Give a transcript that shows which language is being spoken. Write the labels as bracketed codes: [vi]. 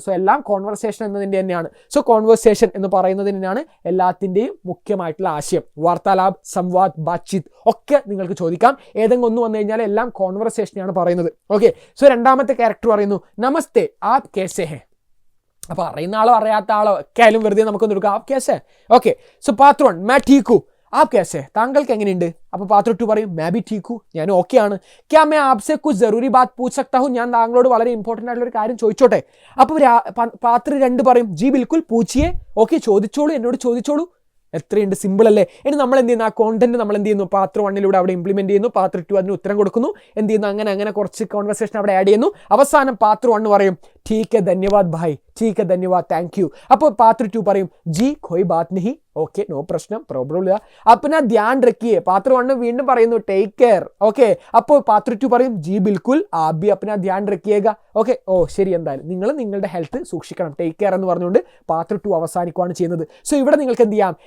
[ml] So എല്ലാം conversation എന്നതിൻ്റെ തന്നെയാണ്. സോ കോൺവെർസേഷൻ എന്ന് പറയുന്നതിനാണ് എല്ലാത്തിൻ്റെയും മുഖ്യമായിട്ടുള്ള ആശയം. വാർത്താലാപ്, സംവാദ്, ബാത്ചീത്ത് ഒക്കെ നിങ്ങൾക്ക് ചോദിക്കാം. ഏതെങ്കിലും ഒന്ന് വന്നു കഴിഞ്ഞാൽ എല്ലാം കോൺവെർസേഷനെയാണ് പറയുന്നത്. ഓക്കെ, സോ രണ്ടാമത്തെ ക്യാരക്ടർ പറയുന്നു [hi] നമസ്തേ ആപ് കേസേ ഹേ. [ml] അപ്പോൾ അറിയുന്ന ആളോ അറിയാത്ത ആളോ ഒക്കെ ആയാലും വെറുതെ നമുക്കൊന്ന് എടുക്കാം. [hi] ആപ് കേസേ. ഓക്കെ, സോ പാർട്ട് 1 मैं ठीक हूँ, आप कैसे? [ml] താങ്കൾക്ക് എങ്ങനെയുണ്ട്? അപ്പോൾ പാർട്ട് 2 പറയും [hi] मैं भी ठीक हूँ, [ml] ഞാൻ ഓക്കെ ആണ്. [hi] क्या मैं आपसे कुछ जरूरी बात पूछ सकता हूँ? [ml] ഞാൻ താങ്കളോട് വളരെ ഇമ്പോർട്ടൻ്റ് ആയിട്ടുള്ള ഒരു കാര്യം ചോദിച്ചോട്ടെ? അപ്പോൾ പാർട്ട് 2 പറയും [hi] ജി ബിൽക്കുൽ പൂച്ചിയേ. [ml] ഓക്കെ, ചോദിച്ചോളൂ, എന്നോട് ചോദിച്ചോളൂ. എത്രയുണ്ട്? സിമ്പിൾ അല്ലേ? ഇനി നമ്മൾ എന്ത് ചെയ്യുന്നു? ആ കോണ്ടന്റ് നമ്മൾ എന്ത് ചെയ്യുന്നു? പാർട്ട് 1 അവിടെ ഇംപ്ലിമെന്റ് ചെയ്യുന്നു. പാർട്ട് 2 അതിന് ഉത്തരം കൊടുക്കുന്നു. എന്ത് ചെയ്യുന്നു? അങ്ങനെ കുറച്ച് കോൺവെർസേഷൻ അവിടെ ആഡ് ചെയ്യുന്നു. അവസാനം പാർട്ട് 1 പറയും [hi] ठीक है धन्यवाद भाई, ठीक है धन्यवाद, थैंक यू. [ml] അപ്പോൾ പാർട്ട് 2 പറയും [hi] ജി कोई बात नहीं, [ml] ഓക്കെ, നോ പ്രശ്നം, പ്രോബ്ലം ഇല്ല, [hi] अपना ध्यान रखिए. [ml] പാർട്ട് 1 വീണ്ടും പറയുന്നു ടേക്ക് കെയർ. ഓക്കെ, അപ്പോൾ പാർട്ട് 2 പറയും [hi] ജി ബിൽക്കുൽ आप भी अपना ध्यान रखिएगा. [ml] ഓക്കെ, ഓ ശരി, എന്തായാലും നിങ്ങൾ നിങ്ങളുടെ ഹെൽത്ത് സൂക്ഷിക്കണം, ടേക്ക് കെയർ എന്ന് പറഞ്ഞുകൊണ്ട് പാർട്ട് 2 അവസാനിക്കുകയാണ് ചെയ്യുന്നത്. സോ ഇവിടെ നിങ്ങൾക്ക് എന്ത് ചെയ്യാം?